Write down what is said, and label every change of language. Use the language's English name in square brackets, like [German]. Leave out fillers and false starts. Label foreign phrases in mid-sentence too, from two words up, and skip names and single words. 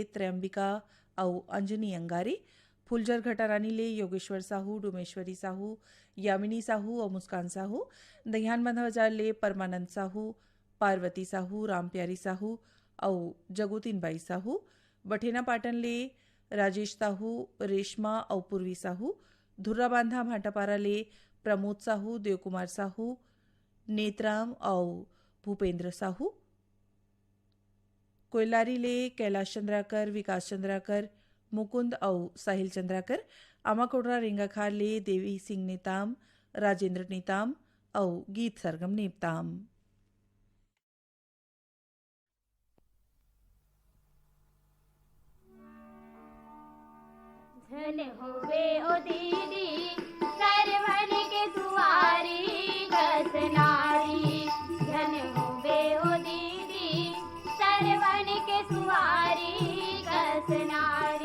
[Chhattisgarhi] त्रयंबिका और अंजनी अंगारे फुलझर घटारानी ले योगेश्वर साहू डोमेश्वरी साहू यामिनी साहू और मुस्कान साहू दहियान बाजार ले परमानंद साहू पार्वती साहू रामप्यारी साहू और जगोतीन बाई साहू बठेना पाटन ले राजेश साहू रेशमा और पूर्वी साहू धुर्रा बांधा भाटापारा ले प्रमोद साहू देवकुमार साहू नेतराम और भूपेंद्र साहू कोयलारी ले कैलाश चंद्राकर विकास चंद्राकर मुकुंद और साहिल चंद्राकर आमाकोडरा रेंगाखाल ले देवी सिंह नेताम राजेंद्र नेताम और गीत सरगम नेताम धन होवे ओ दीदी सरवन के सुवारी कस नारी धन होवे ओ दीदी सरवन के सुवारी कस नारी